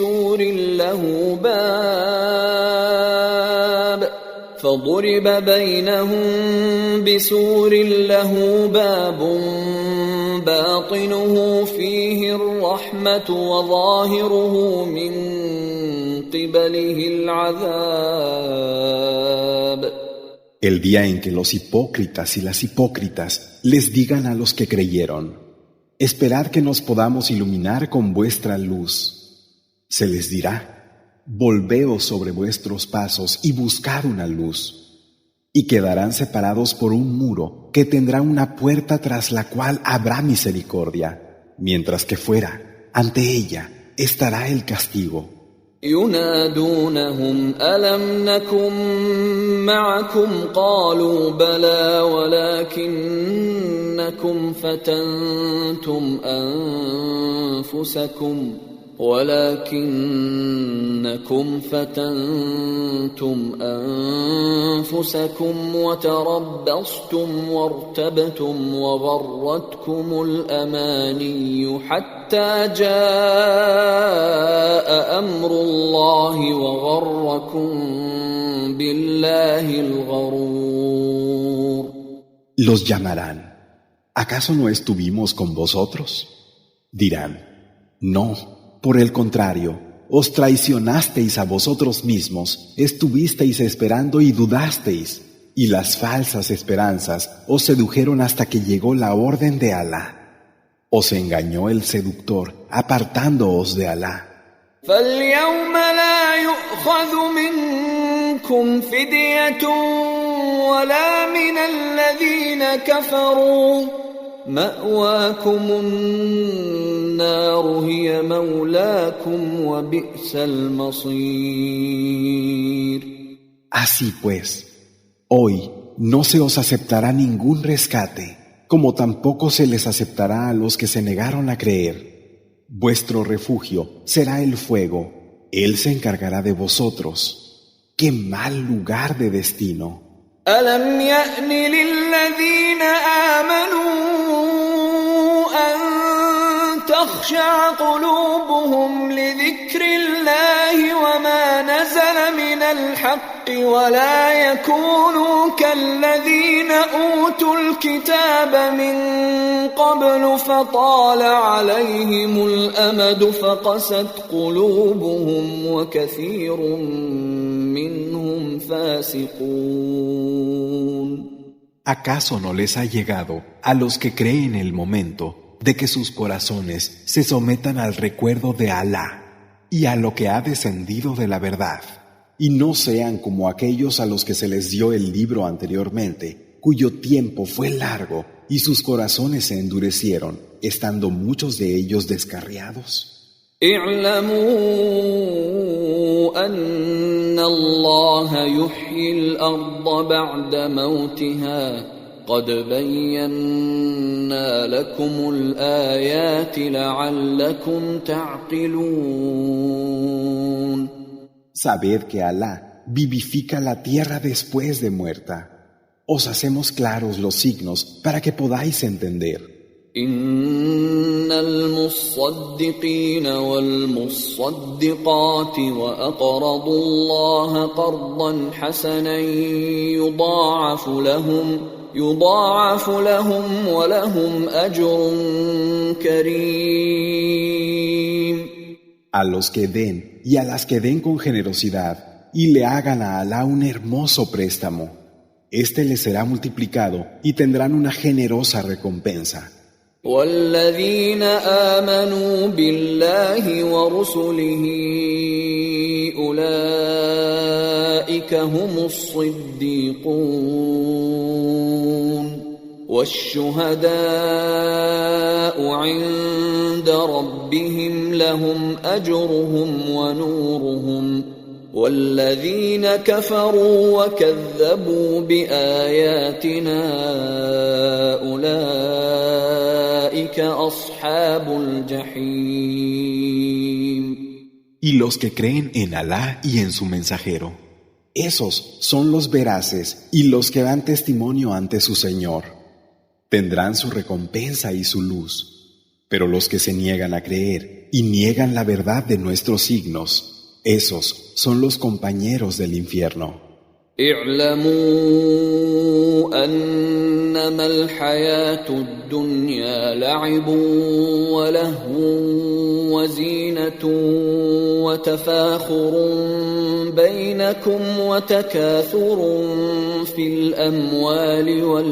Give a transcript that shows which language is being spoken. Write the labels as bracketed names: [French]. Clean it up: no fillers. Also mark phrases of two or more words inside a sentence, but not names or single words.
[Arabic] بسور له باب باطنه فيه الرحمة وظاهره من قبله العذاب. [Spanish] El día en que los hipócritas y las hipócritas les digan a los que creyeron: esperad que nos podamos iluminar con vuestra luz. Se les dirá: volveos sobre vuestros pasos y buscad una luz. Y quedarán separados por un muro que tendrá una puerta tras la cual habrá misericordia, mientras que fuera, ante ella, estará el castigo. [Arabic] ينادونهم ألم نكن معكم قالوا بلى ولكنكم فتنتم أنفسكم وتربصتم وارتبتم وغرتكم الأماني حتى جاء أمر الله وغركم بالله الغرور. [Spanish] Los llamarán: ¿acaso no estuvimos con vosotros? Dirán: no. Por el contrario, os traicionasteis a vosotros mismos, estuvisteis esperando y dudasteis, y las falsas esperanzas os sedujeron hasta que llegó la orden de Alá. Os engañó el seductor, apartándoos de Alá. [Arabic] فَالْيَوْمَ لَا يُؤْخَذُ مِنْكُمْ فِدْيَةٌ وَلَا مِنَ الَّذِينَ كَفَرُوا مَأْوَاكُمُ النَّارُ هِيَ مَوْلَاكُمْ وَبِئْسَ الْمَصِيرُ. [Spanish] Así pues, hoy no se os aceptará ningún rescate, como tampoco se les aceptará a los que se negaron a creer. Vuestro refugio será el fuego, Él se encargará de vosotros. ¡Qué mal lugar de destino! [Arabic] أَلَمْ يَأْنِ لِلَّذِينَ آمَنُوا أَن تَخْشَعَ قُلُوبُهُمْ لِذِكْرِ اللَّهِ وَمَا نَزَلَ مِنَ الْحَقِّ ولا يكونوا كالذين أوتوا الكتاب من قبل فطال عليهم الأمد فقست قلوبهم وكثير منهم فاسقون. [Spanish] ¿Acaso no les ha llegado a los que creen el momento de que sus corazones se sometan al recuerdo de Alá y a lo que ha descendido de la verdad, y no sean como aquellos a los que se les dio el libro anteriormente, cuyo tiempo fue largo y sus corazones se endurecieron, estando muchos de ellos descarriados? [Arabic] اعلموا أن الله يحيي الأرض بعد موتها قد بينا لكم الآيات لعلكم تعقلون. [Spanish] Sabed que Alá vivifica la tierra después de muerta. Os hacemos claros los signos para que podáis entender. [Arabic] إن المصدقين والمصدقات وأقرضوا الله قرضا حسنا يضاعف لهم ولهم أجر كريم. [Spanish] A los que den y a las que den con generosidad y le hagan a Alá un hermoso préstamo, este les será multiplicado y tendrán una generosa recompensa. [Arabic] والذين آمنوا بالله ورسله أولئك هم الصديقون والشهداء عند ربهم لهم أجرهم ونورهم والذين كفروا وكذبوا بآياتنا أولئك أصحاب الجحيم. [Spanish] Y los que creen en Alá y en su mensajero, esos son los veraces y los que dan testimonio ante su Señor. Tendrán su recompensa y su luz. Pero los que se niegan a creer y niegan la verdad de nuestros signos, esos son los compañeros del infierno. [Arabic] اعلموا أنما الحياة الدنيا لعب ولهو وزينة وتفاخر بينكم وتكاثر في الأموال